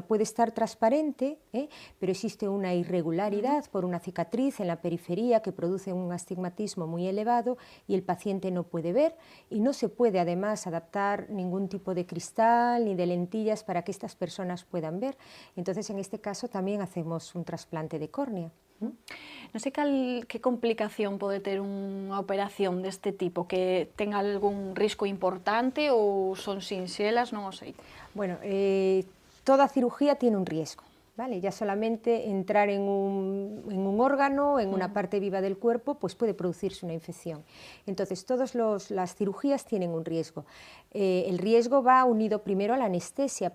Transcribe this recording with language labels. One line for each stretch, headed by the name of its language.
Spanish: Puede estar transparente, pero existe una irregularidad por una cicatriz en la periferia que produce un astigmatismo muy elevado y el paciente no puede ver y no se puede además adaptar ningún tipo de cristal ni de lentillas para que estas personas puedan ver. Entonces, en este caso también hacemos un trasplante de córnea.
Galician: Non sei que complicación pode ter unha operación deste tipo, que ten algún risco importante ou son sinxelas, non o sei.
Spanish: Bueno, toda cirugía tiene un riesgo. ¿Vale? Ya solamente entrar en un órgano, en una parte viva del cuerpo, pues puede producirse una infección. Entonces, todas las cirugías tienen un riesgo. El riesgo va unido primero a la anestesia.